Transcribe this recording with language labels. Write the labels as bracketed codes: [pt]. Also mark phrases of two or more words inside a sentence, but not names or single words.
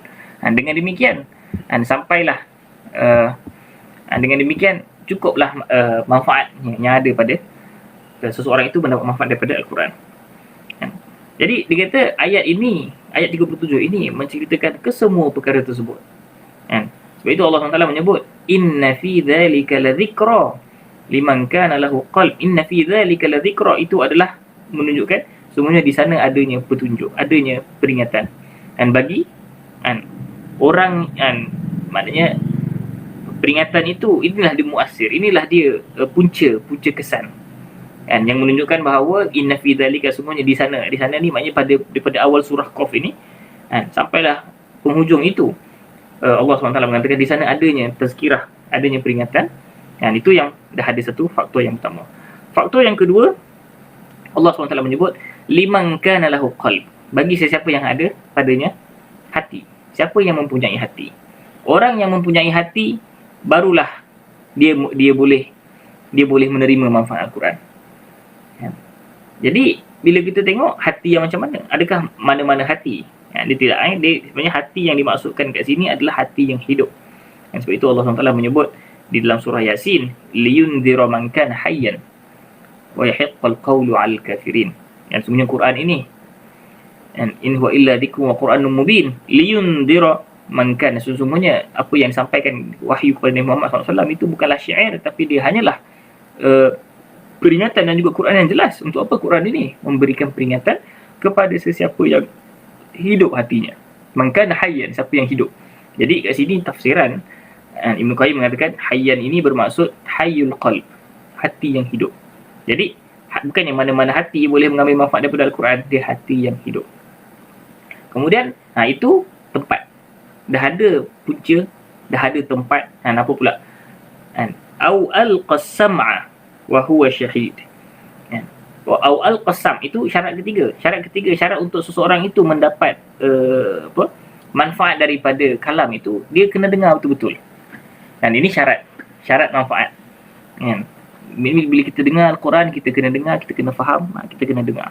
[ms] Dengan demikian, sampailah dengan demikian cukuplah manfaat yang ada pada seseorang itu mendapat manfaat daripada Al-Quran. Jadi dia kata ayat 37 ini menceritakan kesemua perkara tersebut. Sebab itu Allah SWT menyebut [ar] إن في ذلك لذكرى. لمن كان له قلب إن في ذلك لذكرى, [ms] itu adalah menunjukkan semuanya di sana adanya petunjuk, adanya peringatan. Dan bagi orang, maknanya peringatan itu, inilah dia muasir, inilah dia punca kesan, yang menunjukkan bahawa [ar] إن في ذلك, [ms] semuanya di sana ni maknanya daripada awal surah Qaf ini sampailah penghujung itu, Allah SWT mengatakan di sana adanya tazkirah, adanya peringatan. Itu yang dah ada satu faktor yang pertama. Faktor yang kedua, Allah SWT menyebut [ar] لمن كان له قلب, [ms] bagi sesiapa yang ada padanya hati. Siapa yang mempunyai hati? Orang yang mempunyai hati barulah dia boleh menerima manfaat Al-Quran. Jadi bila kita tengok hati yang macam mana, adakah mana-mana hati? Dia tidak, sebenarnya hati yang dimaksudkan kat sini adalah hati yang hidup. Dan sebab itu Allah SWT menyebut di dalam surah Yasin, [ar] لينذر من كان حيا ويحق القول على الكافرين. [ms] Yang sebenarnya Quran ini, [ar] إن هو إلا ذكر وقرآن مبين لينذر من كان, [ms] sesungguhnya apa yang disampaikan wahyu kepada Nabi Muhammad SAW itu bukanlah syair, tapi dia hanyalah peringatan dan juga Quran yang jelas. Untuk apa Quran ini? Memberikan peringatan kepada sesiapa yang hidup hatinya. [ar] من كان حيا, [ms] siapa yang hidup. Jadi kat sini tafsiran Ibn Qayyim mengatakan hayyan ini bermaksud [ar] حي القلب, [ms] hati yang hidup. Jadi bukannya mana-mana hati boleh mengambil manfaat daripada Al-Quran, dia hati yang hidup. Kemudian itu tempat, dah ada punca, dah ada tempat. Apa pula? [ar] أو ألقى السمع وهو شهيد. أو ألقى السمع [ms] itu syarat ketiga. Syarat untuk seseorang itu mendapat manfaat daripada kalam itu, dia kena dengar betul-betul. Dan ini syarat manfaat. Bila kita dengar Al-Quran, kita kena dengar, kita kena faham, kita kena dengar.